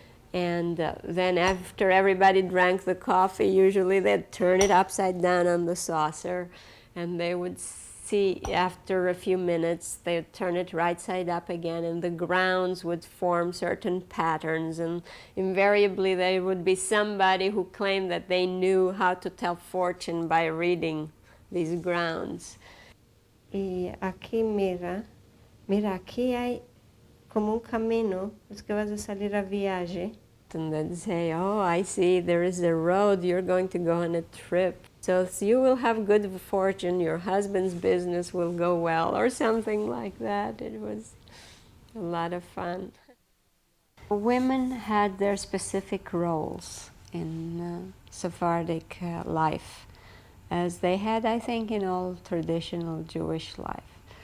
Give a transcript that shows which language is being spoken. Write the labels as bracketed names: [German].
[English] And then after everybody drank the coffee, usually they'd turn it upside down on the saucer, and they would see, after a few minutes, they'd turn it right side up again, and the grounds would form certain patterns, and invariably there would be somebody who claimed that they knew how to tell fortune by reading these grounds. [Spanish] Y aquí mira, aquí hay como camino, es que vas a salir a viaje. [English] And they'd say, oh, I see, there is a road, you're going to go on a trip. So you will have good fortune, your husband's business will go well, or something like that. It was a lot of fun. Women had their specific roles in Sephardic life, as they had, I think, in all traditional Jewish life.